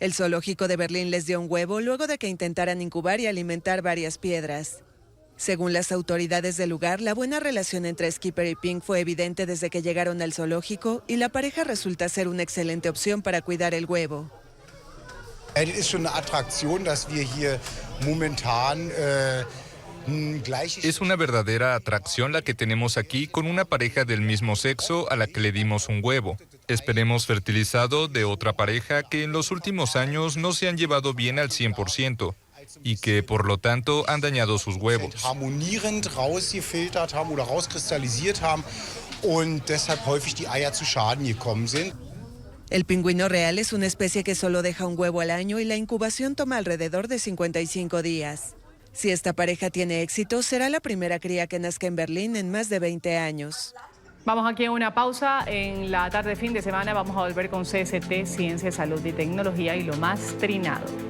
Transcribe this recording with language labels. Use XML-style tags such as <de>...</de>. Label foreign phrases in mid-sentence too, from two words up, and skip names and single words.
<es>El zoológico de Berlín les dio un huevo luego de que intentaran incubar y alimentar varias piedras. Según las autoridades del lugar, la buena relación entre Skipper y Pink fue evidente desde que llegaron al zoológico y la pareja resulta ser una excelente opción para cuidar el huevo. Es una atracción</es> <de>dass wir hier momentan</de> <es>Es una verdadera atracción la que tenemos aquí con una pareja del mismo sexo a la que le dimos un huevo. Esperemos fertilizado de otra pareja que en los últimos años no se han llevado bien al 100% y que por lo tanto han dañado sus huevos.</es> <de>Harmonierend rausgefiltert haben oder rauskristallisiert haben und deshalb häufig die Eier zu Schaden gekommen sind.</de> <es>El pingüino real es una especie que solo deja un huevo al año y la incubación toma alrededor de 55 días. Si esta pareja tiene éxito, será la primera cría que nazca en Berlín en más de 20 años. Vamos aquí a una pausa. En la tarde fin de semana vamos a volver con CST, Ciencia, Salud y Tecnología y lo más trinado.</es>